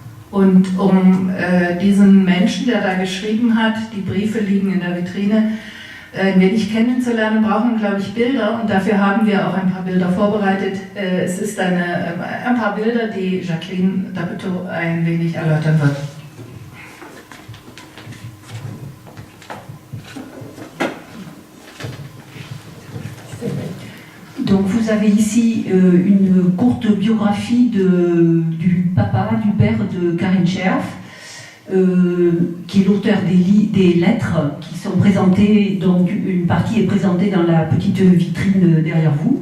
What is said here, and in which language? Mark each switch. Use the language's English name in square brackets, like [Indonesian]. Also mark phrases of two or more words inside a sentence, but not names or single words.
[German] Und um diesen Menschen, der da geschrieben hat, die Briefe liegen in der Vitrine, ein wenig kennenzulernen, brauchen wir, glaube ich, Bilder. Und dafür haben wir auch ein paar Bilder vorbereitet. Es ist ein paar Bilder, die Jacqueline Dapeteau ein wenig erläutern wird. [French] Donc vous avez ici une courte biographie du père de Karin Cherf, qui est l'auteur des lettres qui sont présentées, donc une partie est présentée dans la petite vitrine derrière vous.